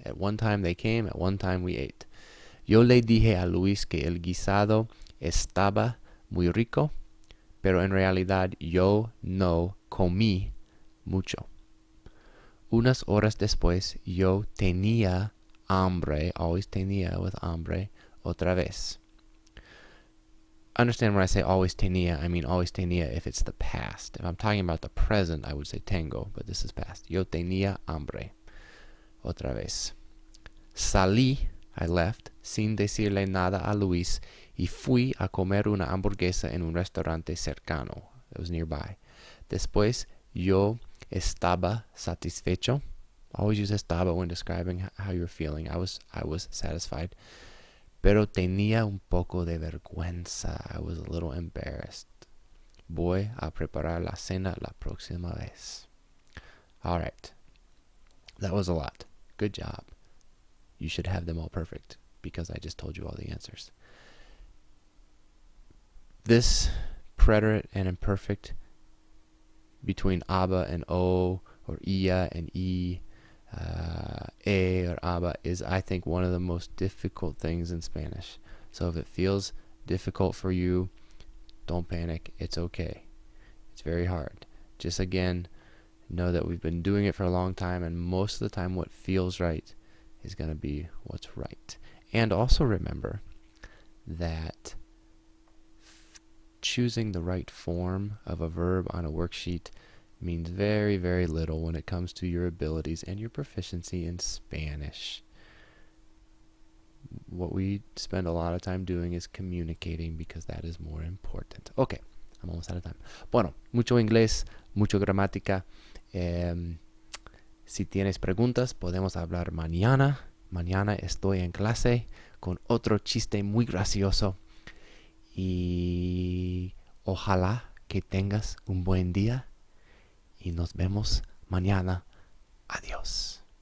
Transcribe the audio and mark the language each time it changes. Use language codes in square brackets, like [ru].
[en] At one time they came, at one time we ate. [es] Yo le dije a Luis que el guisado estaba muy rico, pero en realidad yo no comí mucho. Unas horas después yo tenía hambre, always tenía with hambre, otra vez. [en] Understand when I say always tenía, I mean always tenía if it's the past. If I'm talking about the present, I would say tengo, but this is past. [es] Yo tenía hambre. Otra vez. Salí, [en] I left, [es] sin decirle nada a Luis, y fui a comer una hamburguesa en un restaurante cercano. [en] It was nearby. [es] Después, yo estaba satisfecho. [en] Always use estaba when describing how you're feeling. I was satisfied. [es] Pero tenía un poco de vergüenza. [en] I was a little embarrassed. [es] Voy a preparar la cena la próxima vez. [en] All right. That was a lot. Good job. You should have them all perfect because I just told you all the answers. This preterite and imperfect between aba and o, or ia and e, or aba, is, I think, one of the most difficult things in Spanish. So if it feels difficult for you, don't panic. It's okay. It's very hard. Just again, know that we've been doing it for a long time, and most of the time what feels right is going to be what's right. And also remember that choosing the right form of a verb on a worksheet means very, very little when it comes to your abilities and your proficiency in Spanish. What we spend a lot of time doing is communicating because that is more important. Okay, I'm almost out of time. [es] Bueno, mucho inglés, mucho gramática. Si tienes preguntas, podemos hablar mañana. Mañana estoy en clase con otro chiste muy gracioso. Y ojalá que tengas un buen día. Y nos vemos mañana. Adiós.